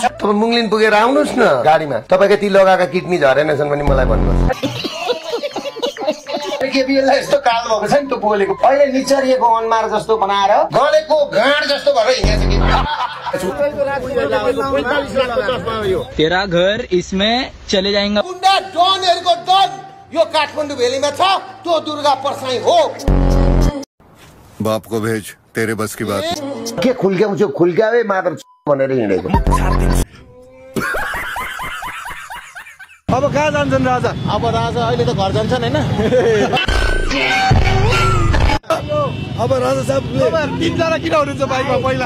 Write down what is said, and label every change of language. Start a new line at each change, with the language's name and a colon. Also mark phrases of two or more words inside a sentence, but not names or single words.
Nepali: तपाईँ मुङलिन पुगेर आउनुहोस् न गाडीमा, तपाईँका ती लगाएका किडनी झरेनछन् भने मलाई भन्नुहोस्। केपीएललाई यस्तो काल भएको छ नि त्यो बोलेको अहिले निचरिएको अनुहार जस्तो बनाएर गलेको गाँड जस्तो भएर हिँडेछ।
Hindi: तेरा घर इसमें चले जाएगा।
Nepali: गुन्डा डनहरूको डन यो काठमाडौँ भेलीमा छ, त्यो दुर्गा परसाई हो।
Hindi: बाप को भेज, तेरे बस की बात।
Nepali: के खुल्क्याउँछु खुल्क्यावे मात्र भनेर हिँडेको। अब कहाँ जान्छन् राजा? अब राजा अहिले त घर जान्छन् हैन। अब राजा साहबले तीनजना किन हुनुहुन्छ बाइकमा पहिला?